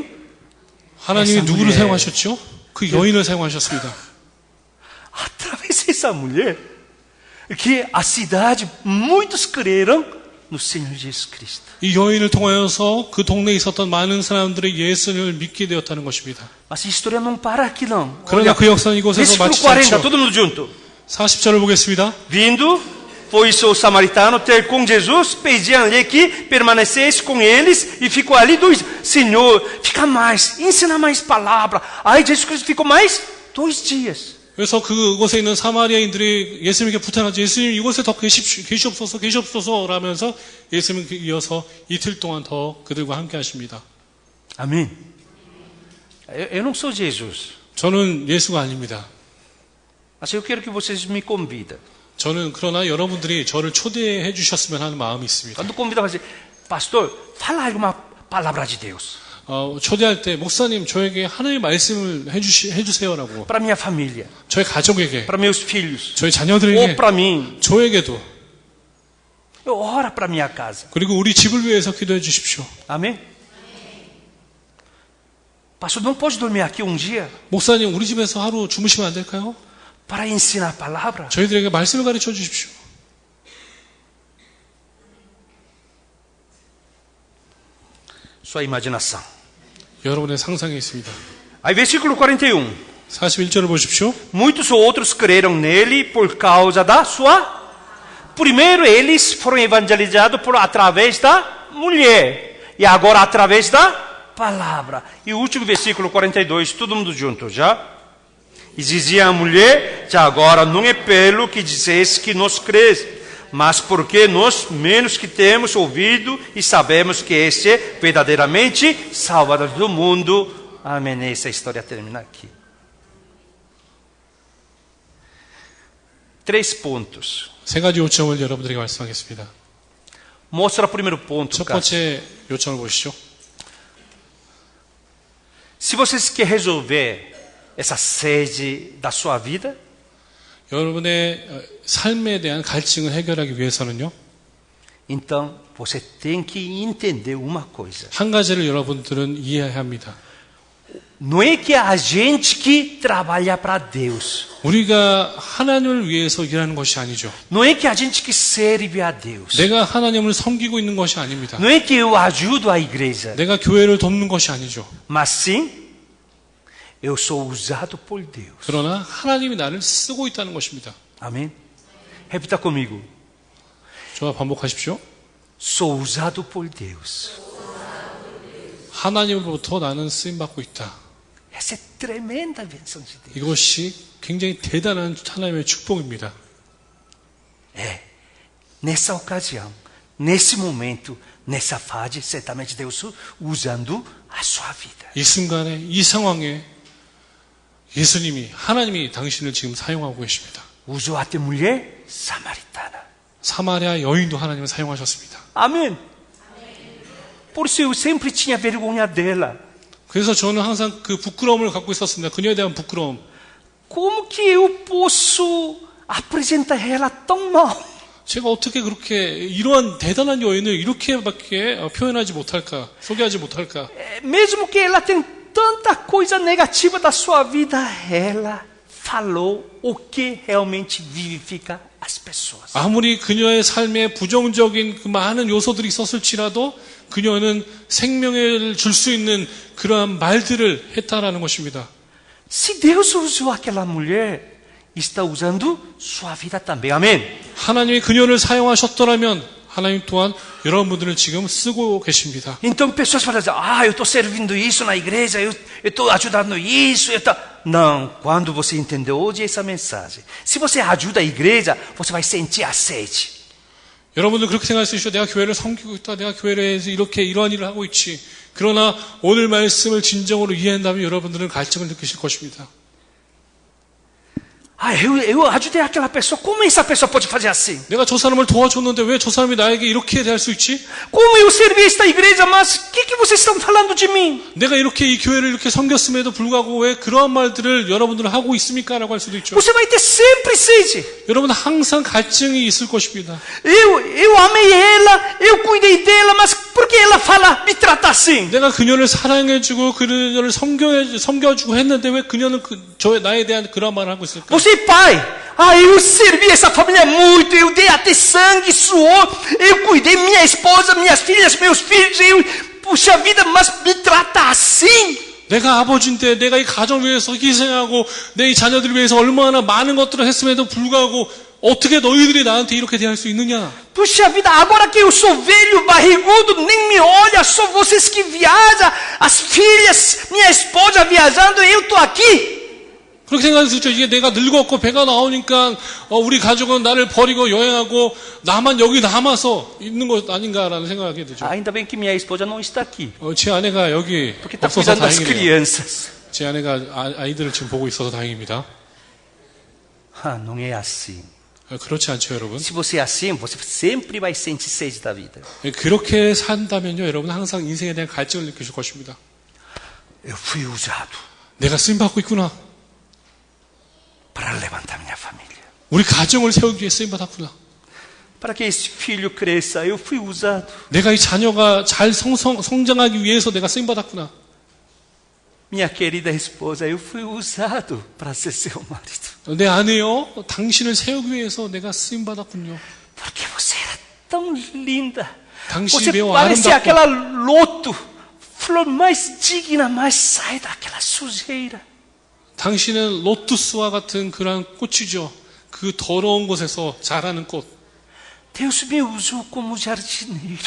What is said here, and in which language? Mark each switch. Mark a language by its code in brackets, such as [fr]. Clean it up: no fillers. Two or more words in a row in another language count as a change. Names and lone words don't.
[ko] 하나님이 [pt] essa [ko] 누구를 [pt] mulher. [ko] 사용하셨죠? 그 여인을 사용하셨습니다. [pt] Através dessa mulher, que a cidade, muitos creram no Senhor Jesus Cristo. [ko] 이 여인을 통하여서 그 동네에 있었던 많은 사람들이 예수를 믿게 되었다는 것입니다. [pt] Mas a história não para aqui não. [ko] 그러나 그 역사는 이곳에서 [pt] Versículo [ko] 마치지 40, 않죠. [pt] todo mundo junto. [ko] 40절을 보겠습니다. [pt] Vindo, foi-se o samaritano ter com Jesus, pediam-lhe que permanecesse com eles e ficou ali 2 dias. Senhor, fica mais, ensina mais palavra. Aí Jesus Cristo ficou mais 2 dias. [ko] 그래서 그곳에 있는 사마리아인들이 예수님께 부탁하죠. 예수님 이곳에 더 계시옵소서 라면서 예수님은 이어서 이틀 동안 더 그들과 함께 하십니다. [pt] Amém. Eu não sou Jesus, [ko] 저는 예수가 아닙니다. [pt] mas eu quero que vocês me convidem. [ko] 저는 그러나 여러분들이 저를 초대해 주셨으면 하는 마음이 있습니다. [pt] Quando convidam, vai dizer, pastor, fala alguma palavra de Deus [ko] 초대할 때 목사님 저에게 하나님의 말씀을 해주세요라고 [pt] para minha família, [ko] 저희 가족에게 [pt] para meus filhos, [ko] 저희 [pt] ou [ko] 자녀들에게 [pt] para mim. [ko] 저에게도 [pt] Ora para minha casa. [ko] 그리고 우리 집을 위해서 기도해 주십시오. [pt] Amém? Pastor, não pode dormir aqui dia [ko] 목사님 우리 집에서 하루 주무시면 안 될까요? [pt] para ensinar a palavra? [ko] 저희들에게 말씀을 가르쳐 주십시오. [pt] Sua imaginação. [ko] 여러분의 상상에 있습니다. [pt] Aí, versículo 41. [ko] 41절을 보십시오. [pt] Muitos outros creram nele por causa da sua. Primeiro, eles foram evangelizados através da mulher. E agora, através da palavra. E o último versículo 42, todo mundo junto já. E dizia a mulher: já agora não é pelo que dizes que nos crês, mas porque nós menos que temos ouvido e sabemos que este é verdadeiramente Salvador do mundo. Amém. Essa história termina aqui. 3 pontos. [ko] 세 가지 요청을 여러분들에게 말씀하겠습니다. [pt] Mostra o primeiro ponto, [ko] 첫 [pt] cara. [ko] 번째 요청을 보시죠. [pt] Se vocês querem resolver essa sede da sua vida, [ko] 여러분의 삶에 대한 갈증을 해결하기 위해서는요. [pt] então você tem que entender uma coisa. [ko] 한 가지를 여러분들은 이해해야 합니다. [pt] Não é que a gente que trabalha para Deus. [ko] 우리가 하나님을 위해서 일하는 것이 아니죠. [pt] Não é que a gente que serve a Deus. [ko] 내가 하나님을 섬기고 있는 것이 아닙니다. [pt] Não é que eu ajudo a igreja. [ko] 내가 교회를 돕는 것이 아니죠. [pt] Mas sim, eu sou usado por Deus. [ko] 그러나 하나님이 나를 쓰고 있다는 것입니다. [pt] Amém? Repita comigo. [ko] 저와 반복하십시오. [pt] Sou usado por Deus. [ko] 하나님으로부터 나는 쓰임받고 있다. [pt] Essa é tremenda bênção de Deus. [ko] 이것이 굉장히 대단한 하나님의 축복입니다. [pt] É, nessa ocasião, nesse momento, nessa fase, certamente Deus usando a sua vida. [ko] 이 순간에, 이 상황에 예수님이, 하나님이 당신을 지금 사용하고 계십니다. [pt] Usou até mulher samaritana. [ko] 사마리아 여인도 하나님을 사용하셨습니다. [pt] Amém. Por isso eu sempre tinha vergonha dela. [ko] 그래서 저는 항상 그 부끄러움을 갖고 있었습니다. 그녀에 대한 부끄러움. [pt] Como que eu posso apresentar ela tão mal? [ko] 제가 어떻게 그렇게 이러한 대단한 여인을 이렇게밖에 표현하지 못할까, 소개하지 못할까. [pt] Mesmo que ela tenha tanta coisa negativa da sua vida, ela falou o que realmente vivifica as pessoas. [ko] 아무리 그녀의 삶에 부정적인 그 많은 요소들이 있었을지라도 그녀는 생명을 줄 수 있는 그러한 말들을 했다라는 것입니다. [pt] Se Deus usou aquela mulher, está usando sua vida também. Amém? [ko] 하나님이 그녀를 사용하셨더라면 하나님 또한 여러분들을 지금 쓰고 계십니다. [pt] Então pessoas falam assim, eu estou servindo isso na igreja, eu estou ajudando isso. Não, quando você entender hoje essa mensagem, se você ajuda a igreja, você vai sentir a sede. [ko] 여러분들 그렇게 생각할 수 있죠. 내가 교회를 섬기고 있다. 내가 교회에서 이렇게 이러한 일을 하고 있지. 그러나 오늘 말씀을 진정으로 이해한다면 여러분들은 갈증을 느끼실 것입니다. [pt] Eu ajudei aquela pessoa. Como essa pessoa pode fazer assim? [ko] 내가 저 사람을 도와줬는데 왜 저 사람이 나에게 이렇게 대할 수 있지? [pt] Como eu servi esta igreja, mas o que vocês estão falando de mim? [ko] 내가 이렇게 이 교회를 이렇게 섬겼음에도 불구하고 왜 그러한 말들을 여러분들은 하고 있습니까? 라고 할 수도 있죠. [pt] Você vai ter sempre sede. [ko] 여러분 항상 갈증이 있을 것입니다. [pt] Eu amei ela, eu cuidei dela, mas por que ela fala, me trata assim? [ko] 내가 그녀를 사랑해주고 그녀를 섬겨주고 했는데 왜 그녀는 나에 대한 그런 말을 하고 있을까? [pt] Você, pai, eu servi essa família muito, eu dei até sangue, suor, eu cuidei minha esposa, minhas filhas, meus filhos, puxa vida, mas me trata assim? [ko] 내가 아버지인데 내가 이 가정 위해서 희생하고 내 이 자녀들 위해서 얼마나 많은 것들을 했음에도 불구하고 어떻게 너희들이 나한테 이렇게 대할 수 있느냐? [pt] Puxa vida, agora que eu sou velho, barrigudo, nem me olha, só vocês que viajam, as filhas, minha esposa viajando, eu estou aqui. [ko] 그렇게 생각할 수 있죠. 이게 내가 늙었고 배가 나오니까 우리 가족은 나를 버리고 여행하고 나만 여기 남아서 있는 것 아닌가라는 생각하게 되죠. [pt] Ainda bem que minha esposa não está aqui. [ko] 제 아내가 여기 [pt] Porque está [ko] 없어서 [pt] cuidando das [ko] 다행이네요. [pt] crianças. [ko] 제 아내가 아이들을 지금 보고 있어서 다행입니다. [pt] Não é assim. [ko] 그렇지 않죠, 여러분? [pt] Se você é assim, você sempre vai sentir sede da vida. [ko] 그렇게 산다면요, 여러분 항상 인생에 대한 갈증을 느끼실 것입니다. [pt] Eu fui usado [ko] 내가 쓰임받고 있구나. [pt] para levantar minha família. [ko] 우리 가정을 세우기 위해 쓰임받았구나. [pt] Para que esse filho cresça, eu fui usado. [ko] 내가 이 자녀가 잘 성장하기 위해서 내가 쓰임받았구나. [pt] Minha querida esposa, eu fui usado para ser seu marido. [ko] 내 아내요, 당신을 세우기 위해서 내가 쓰임받았군요. [pt] Porque você era tão linda. [ko] 당신이 [pt] Você [ko] 매우 [pt] parecia [ko] 아름답고 [pt] aquela loto, flor mais digna, mas sai daquela sujeira. [ko] 당신은 로투스와 같은 그러한 꽃이죠. 그 더러운 곳에서 자라는 꽃. [pt] Deus me usou como jardineiro.